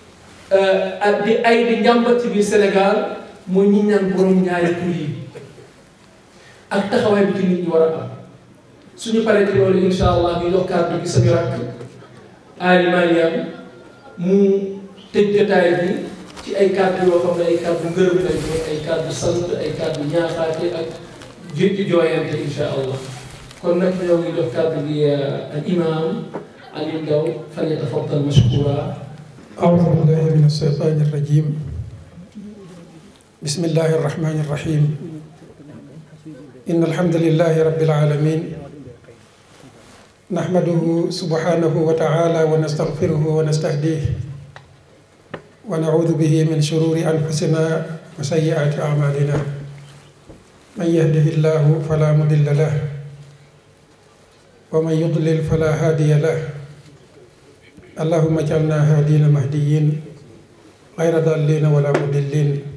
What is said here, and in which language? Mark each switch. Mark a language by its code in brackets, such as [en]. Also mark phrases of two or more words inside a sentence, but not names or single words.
[wo] di njàmbat ci biir Sénégal mooy ñi ñaan borom ñaari tur yi ak taxawaay bi ci nit ñi war a am suñu paree ci loolu [ar] إن شاء الله [wo] ñu jox kàddu gi sañu rakk Ali Mariam mu tëj jotaay bi ci ay kàddu yoo xam ne ay kàddu ngërëm lañ ko ay kàddu sant ay kàddu ñaaxaate ak ji jooyante [ar] إن شاء الله [wo] kon nag ñoo ngi jox kàddu gi al imam Ali Ndaw [ar] فليتفضل مشكورا. أعوذ بالله من الشيطان الرجيم بسم الله الرحمن الرحيم إن الحمد لله رب العالمين نحمده سبحانه وتعالى ونستغفره ونستهديه ونعوذ به من شرور أنفسنا وسيئات أعمالنا من يهده الله فلا مضل له ومن يضلل فلا هادي له اللهم اجعلنا هادين مهديين غير ضالين ولا مضلين